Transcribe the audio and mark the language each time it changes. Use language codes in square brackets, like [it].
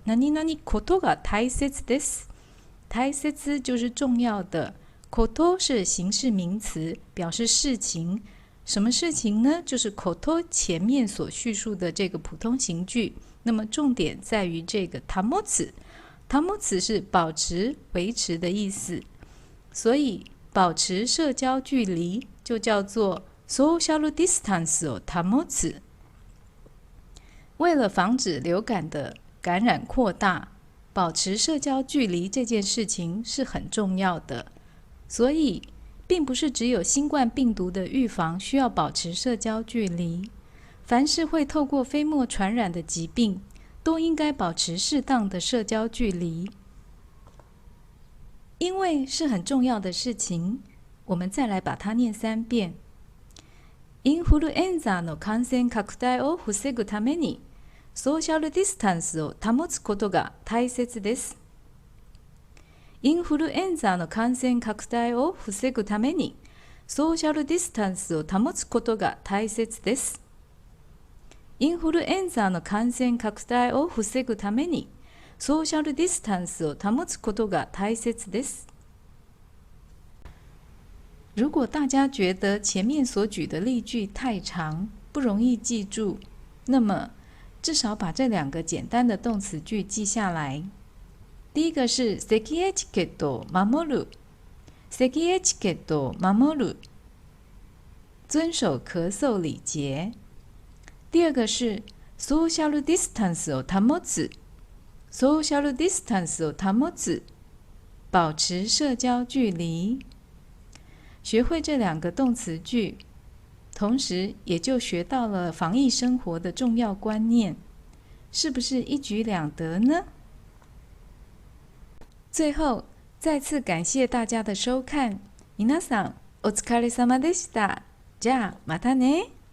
[ja] 何々ことが大切です。 [zh] 大切就是重要的，こと是形式名詞，表示事情。什么事情呢？就是こと前面所叙述的这个普通形句。那么重点在于这个保つ，保つ是保持、维持的意思。所以保持社交距离就叫做 [ja] social distance を保つ。 [zh] 为了防止流感的感染扩大，保持社交距离这件事情是很重要的。所以并不是只有新冠病毒的预防需要保持社交距离，凡是会透过飞沫传染的疾病，都应该保持适当的社交距离。因为是很重要的事情，我们再来把它念3遍。 [ja] インフルエンザの感染拡大を防ぐために、ソーシャルディスタンスを保つことが大切です。インフルエンザの感染拡大を防ぐために、ソーシャルディスタンスを保つことが大切です。インフルエンザの感染拡大を防ぐために、ソーシャルディスタンスを保つことが大切です。 [zh] 如果大家觉得前面所举的例句太长，不容易记住，那么至少把这2个简单的动词句记下来。第一个是 [ja] 咳エチケットを守る，咳エチケットを守る， [zh] 遵守咳嗽礼节。第二个是 [ja] ソーシャルディスタンスを保つ，ソーシャルディスタンスを保つ， [zh] 保持社交距离。学会这2个动词句，同时也就学到了防疫生活的重要观念，是不是一举两得呢？最后，再次感谢大家的收看。 [ja] 皆さん、お疲れ様でした。じゃあ、またね。